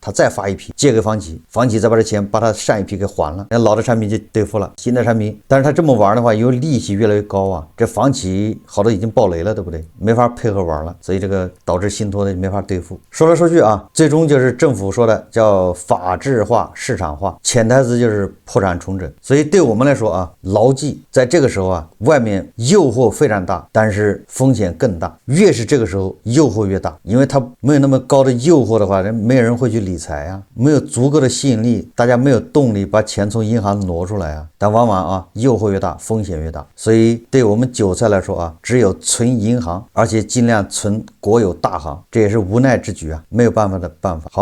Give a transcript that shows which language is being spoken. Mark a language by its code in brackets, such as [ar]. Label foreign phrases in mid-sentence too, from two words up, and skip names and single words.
[zh] 他再发一批借给房企，房企再把这钱把他上一批给还了，那老的产品就兑付了，新的产品，但是他这么玩的话，因为利息越来越高啊，这房企好多已经爆雷了，对不对？没法配合玩了，所以这个导致信托的没法兑付。说来说去啊，最终就是政府说的叫法治化、市场化，潜台词就是破产重整。所以对我们来说啊，牢记在这个时候啊，外面誘惑非常大，但是風險更大。越是這個時候誘惑越大，因為它沒有那麼高的誘惑的話，沒有人會去理財啊，沒有足夠的吸引力，大家沒有動力把錢從銀行挪出來啊。但往往啊，誘惑越大，風險越大。所以對我們韭菜來說啊，只有存銀行，而且盡量存國有大行，這也是無奈之舉啊，沒有辦法的辦法。